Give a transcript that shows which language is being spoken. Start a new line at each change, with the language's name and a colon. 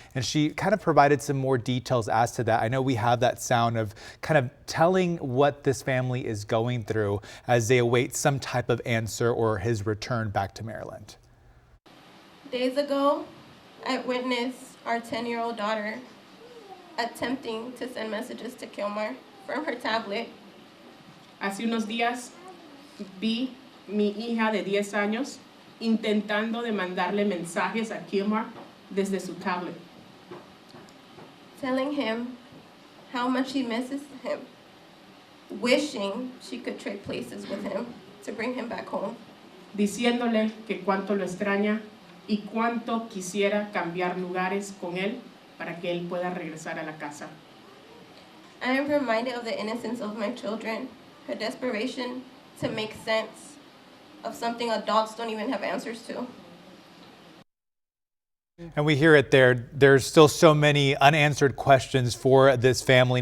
English: And she kind of provided some more details as to that. I know we have that sound of kind of telling what this family is going through as they await some type of answer or his return back to Maryland. Days ago, I witnessed our 10-year-old daughter attempting to send messages to Kilmar from her tablet.
Spanish: Hace unos días vi mi hija de 10 años intentando de mandarle mensajes a Kilmar desde su tablet.
English: Telling him how much she misses him, wishing she could trade places with him to bring him back home.
Spanish: Diciéndole que cuánto lo extraña y cuánto quisiera cambiar lugares con él para que él pueda regresar a la casa.
English: I am reminded of the innocence of my children, her desperation to make sense of something adults don't even have answers to. And we hear it there. There's still so many unanswered questions for this family.